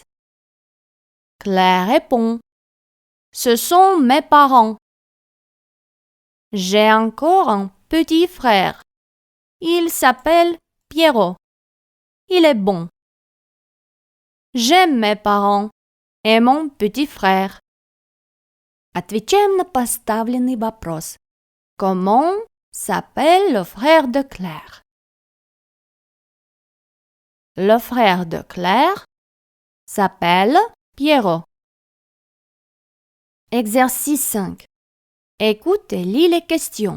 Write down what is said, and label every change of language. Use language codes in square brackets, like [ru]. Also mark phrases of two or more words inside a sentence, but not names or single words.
[fr] Claire répond: Ce sont mes parents. J'ai encore un petit frère. Il s'appelle Pierrot. Il est bon. J'aime mes parents et mon petit frère. [ru] Отвечаем на поставленный вопрос. [fr] Comment s'appelle le frère de Claire? Le frère de Claire s'appelle Pierrot. Exercice 5. Écoute et lis les questions.